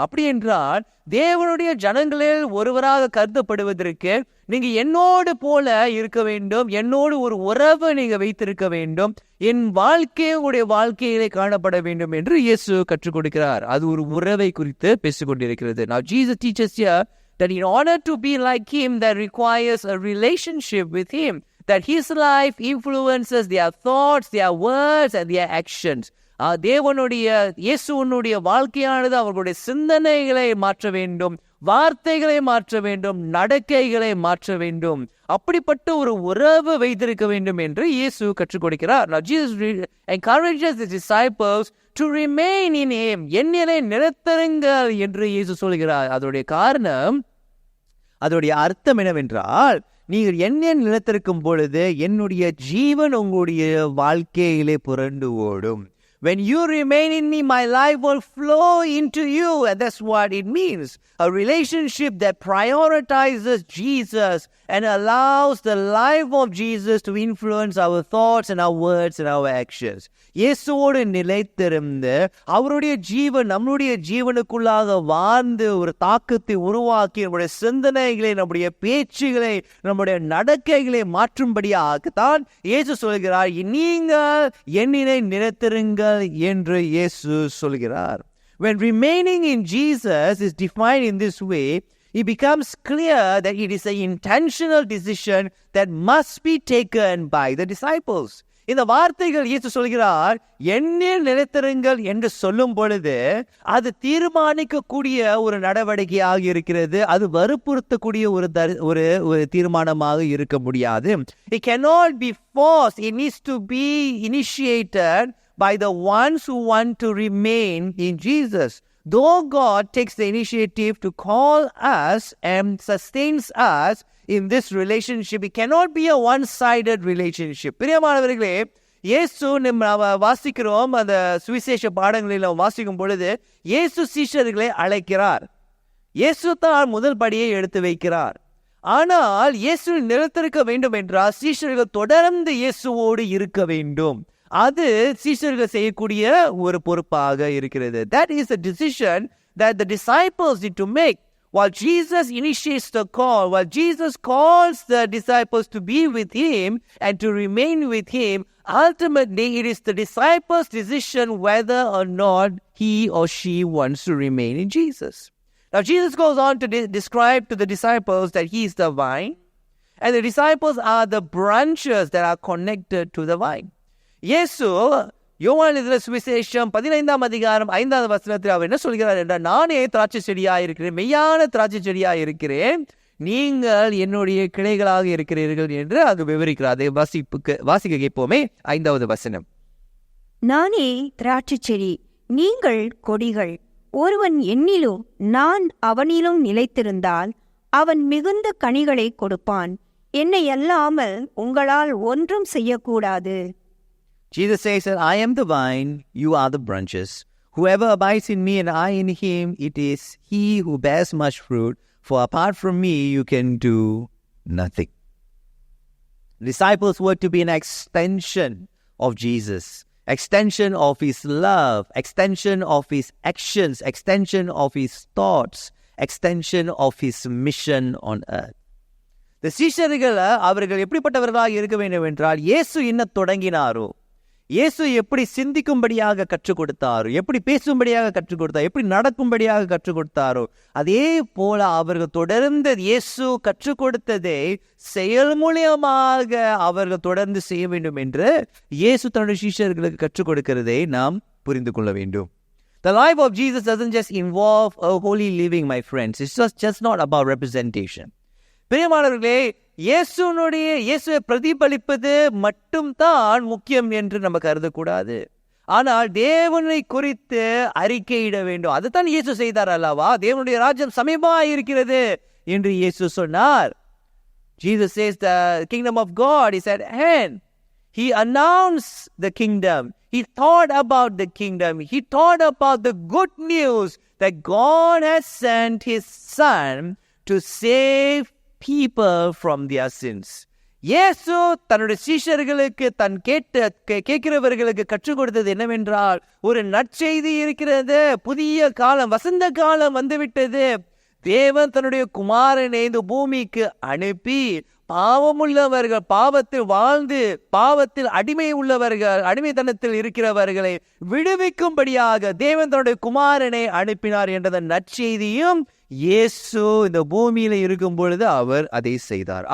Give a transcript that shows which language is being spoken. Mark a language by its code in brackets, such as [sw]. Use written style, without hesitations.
[ta] அப்படி என்றால் தேவனுடைய ஜனங்களில் ஒருவராக கருதப்படுவதற்கு நீங்க என்னோடு போல இருக்க வேண்டும், என்னோடு ஒரு உறவை நீங்க வைத்திருக்க வேண்டும், என் வாழ்க்கையை உங்களுடைய வாழ்க்கையிலே காணப்பட வேண்டும் என்று இயேசு கற்றுக் கொடுக்கிறார். அது ஒரு உறவை குறித்து பேசிக் கொண்டிருக்கிறது. [en] Now Jesus teaches here that in order to be like him, that requires a relationship with him, that his life influences their thoughts, their words and their actions. [ta] தேவனுடைய இயேசுனுடைய வாழ்க்கையானது அவர்களுடைய சிந்தனைகளை மாற்ற வேண்டும், வார்த்தைகளை மாற்ற வேண்டும், நடக்கைகளை மாற்ற வேண்டும். அப்படிப்பட்ட ஒரு உறவு வைத்திருக்க வேண்டும் என்று இயேசு கற்றுக் கொடுக்கிறார். [en] Now Jesus encourages the disciples to remain in him. [ta] என்னிலே நிலைத்திருங்கள் என்று இயேசு சொல்கிறார். அதோடைய காரணம், அதோடைய அர்த்தம் என்னவென்றால், நீங்கள் என்ன நிலைத்திருக்கும் பொழுது என்னுடைய ஜீவன் உங்களுடைய வாழ்க்கையிலே புரண்டு ஓடும். [en] When you remain in me, my life will flow into you. And that's what it means. A relationship that prioritizes Jesus and allows the life of Jesus to influence our thoughts and our words and our actions. [ta] இயேசுவோடு நிலைத்திருந்து அவருடைய ஜீவன் நம்முடைய ஜீவனுக்குள்ளாக வாழ்ந்து ஒரு தாக்கத்தை உருவாக்கி நம்முடைய சிந்தனைகளை, நம்முடைய பேச்சுகளை, நம்முடைய நடக்கைகளை மாற்றும்படியாகத்தான் இயேசு சொல்கிறார், நீங்கள் என்னிலே நிலைத்திருங்கள் என்று இயேசு சொல்கிறார். [en] When remaining in Jesus is defined in this way, it becomes clear that it is an intentional decision that must be taken by the disciples. [ta] இந்த வார்த்தைகள் இயேசு சொல்கிறார், என்னில் நிலைத்திருங்கள் என்று சொல்லும் பொழுது அது தீர்மானிக்கக்கூடிய ஒரு நடவடிக்கையாக இருக்கிறது. அது வற்புறுத்தக்கூடிய ஒரு தீர்மானமாக இருக்க முடியாது. [en] It cannot be forced. It needs to be initiated by the ones who want to remain in Jesus. Though God takes the initiative to call us and sustains us in this relationship, it cannot be a one-sided relationship. [ta] பிரியமானவர்களே, இயேசு நம்ம வாசிக்கிறோம், அந்த சுவிசேஷ பாடங்களில் வாசிக்கும் பொழுது இயேசு சீஷர்களை அழைக்கிறார். இயேசு தான் முதல் படியை எடுத்து வைக்கிறார். ஆனால் இயேசு நிலைத்திருக்க வேண்டும் என்றால் சீஷர்கள் தொடர்ந்து இயேசுவோடு இருக்க வேண்டும். அது சீஷர்கள் செய்யக்கூடிய ஒரு பொறுப்பாக இருக்கிறது. [en] That is a decision that the disciples need to make. While Jesus initiates the call, while Jesus calls the disciples to be with him and to remain with him, ultimately it is the disciples' decision whether or not he or she wants to remain in Jesus. Now Jesus goes on to describe to the disciples that he is the vine and the disciples are the branches that are connected to the vine. [ta] இயேசு யோவான் எழுதின சுவிசேஷம் 15ஆம் அதிகாரம் 5வது வசனத்தில் அவர் என்ன சொல்கிறார் என்றால், நானே திராட்சை செடியாக இருக்கிறேன், மெய்யான திராட்சை செடியாக இருக்கிறேன், நீங்கள் என்னுடைய கிளைகளாக இருக்கிறீர்கள் என்று அங்கு விவரிக்கிறார். அதை வாசிக்க கேட்போமே. 5வது வசனம். நானே திராட்சை செடி, நீங்கள் கொடிகள். ஒருவன் என்னிலும் நான் அவனிலும் நிலைத்திருந்தால் அவன் மிகுந்த கனிகளை கொடுப்பான். என்னை அல்லாமல் உங்களால் ஒன்றும் செய்யக்கூடாது. [en] Jesus says that I am the vine, you are the branches. Whoever abides in me and I in him, it is he who bears much fruit, for apart from me you can do nothing. Disciples were to be an extension of Jesus, extension of his love, extension of his actions, extension of his thoughts, extension of his mission on earth. [ta] The சீஷர்கள் அவர்கள் எப்படிப்பட்டவர்களாக இருக்க வேண்டும் என்றால், இயேசு என்ன தொடங்கினாரோ, இயேசு எப்படி சிந்திக்கும்படியாக கற்றுக் கொடுத்தாரோ, எப்படி பேசும்படியாக கற்றுக் கொடுத்தாரோ, எப்படி நடக்கும்படியாக கற்றுக் கொடுத்தாரோ, அதே போல அவர்கள் தொடர்ந்து இயேசு கற்றுக் கொடுத்ததை செயல் மூலியமாக அவர்கள் தொடர்ந்து செய்ய வேண்டும் என்று இயேசு தன்னுடைய சீஷர்களுக்கு கற்றுக் கொடுக்கிறதை நாம் புரிந்து கொள்ள வேண்டும். [en] The life of Jesus doesn't just involve a holy living, my friends. It's just not about representation. [ta] பிரியமானவர்களே, இயேசுவை பிரதிபலிப்பது மட்டும் தான் முக்கியம் என்று நம்ம கருதக்கூடாது. ஆனால் தேவனை குறித்து அறிக்கையிட வேண்டும். அதுதான் இயேசு செய்தார் அல்லவா? தேவனுடைய ராஜ்யம் சமீபமாக இருக்கிறது என்று இயேசு சொன்னார். [en] Jesus says the kingdom of God is at hand. He announced the kingdom. He thought about the kingdom. He thought about the good news that God has sent his son to save people from their sins. [ta] இயேசு தன்னுடைய சீஷர்களுக்கு தன் கேட்கிறவர்களுக்கு கற்றுக் கொடுத்தது என்னவென்றால், ஒரு நற்செய்தி இருக்கிறது, புதிய காலம், வசந்த காலம் வந்துவிட்டது. தேவன் தன்னுடைய குமாரனை இந்த பூமிக்கு அனுப்பி பாவமுள்ளவர்கள், பாவத்தில் வாழ்ந்து பாவத்தில் அடிமைத்தனத்தில் இருக்கிறவர்களை விடுவிக்கும்படியாக தேவன் தன்னுடைய குமாரனை அனுப்பினார் என்ற நற்செய்தியும் இயேசு இந்த பூமியில இருக்கும் பொழுது அவர் அதை செய்தார்.